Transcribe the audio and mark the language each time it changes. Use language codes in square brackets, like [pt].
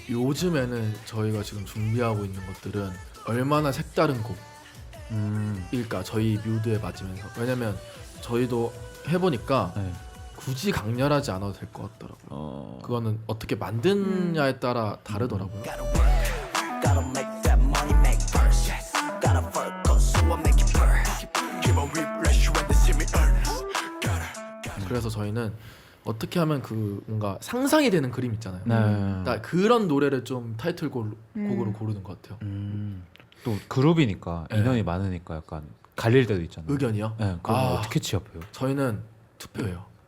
[ko] 요즘에는 저희가 지금 준비하고 있는 것들은 얼마나 색다른 곡일까 저희 뮤드에 맞으면서. 왜냐면 저희도 해보니까 네. 굳이 강렬하지 않아도 될 것 같더라고요. 그거는 어떻게 만드냐에 따라 다르더라고요. [en] Gotta work, gotta make that money make first. Gotta focus, so I make it burn. Keep on refresh when they see me earn. Gotta [ko] 그래서 저희는 어떻게 하면 그 뭔가 상상이 되는 그림 있잖아요. 네. 그러니까 그런 노래를 좀 타이틀곡으로 고르는 것 같아요. 또 그룹이니까 인원이 많으니까 약간 갈릴 때도 있잖아요. 의견이요? 네, 그럼 어떻게 취합해요? 저희는 투표예요.